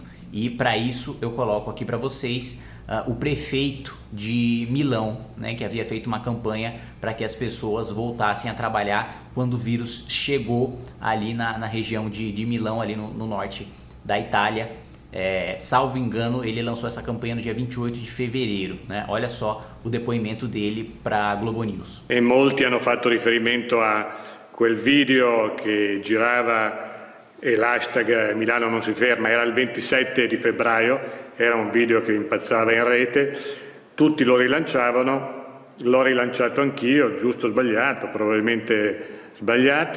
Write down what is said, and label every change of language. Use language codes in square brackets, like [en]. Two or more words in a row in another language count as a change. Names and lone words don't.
[pt] E para isso eu coloco aqui para vocês o prefeito de Milão, né, que havia feito uma campanha para que as pessoas voltassem a trabalhar quando o vírus chegou ali na região de Milão, ali no norte da Itália. Salvo engano, ele lançou essa campanha no dia 28 de fevereiro, né? Olha só o depoimento dele para a Globo News. [it] E molti hanno fatto riferimento a quel video che girava e l'hashtag Milano non si ferma, era il 27 di febbraio, era un video che impazzava in rete, tutti lo rilanciavano, l'ho rilanciato anch'io, giusto o sbagliato, probabilmente sbagliato.